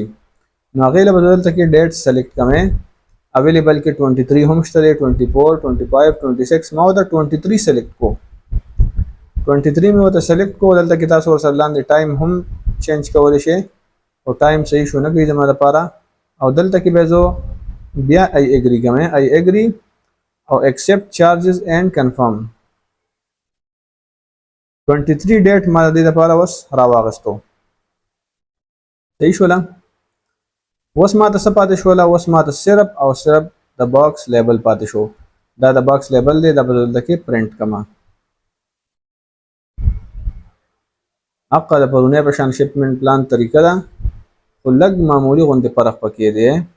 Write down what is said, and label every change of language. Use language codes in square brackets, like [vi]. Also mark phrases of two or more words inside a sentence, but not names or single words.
[ps] نو هغې له به زه دلته کې [en] date select [ps] کوم. اویلیبل کې 23 هم شته دی، 24 25 26 ما ورته 23 سلیکټ کو. 23 مې ورته سلیکټ کو. دلته کې تاسو ورسره لاندې ټایم هم چینج کولی شئ او ټایم صحیح شو نه کوي زما لپاره. او دلته کې به زه بیا [en] I agree [ps] کوم. [en] I agree او accept charges and confirm. [ps] 23 ډیټ ما د دې لپاره اوس راواغستو. صحیح شوله؟ اوس ما ته څه پاتې شوله؟ اوس ما ته صرف او صرف د [en] box label [ps] پاتې شو. دا د [en] box label [ps] دی، دا به دلته کې پرنټ کما. حقا د پرونی په شان [en] shipment plan [ps] طریقه ده، خو لږ معمولي غوندې فرق پکې دی.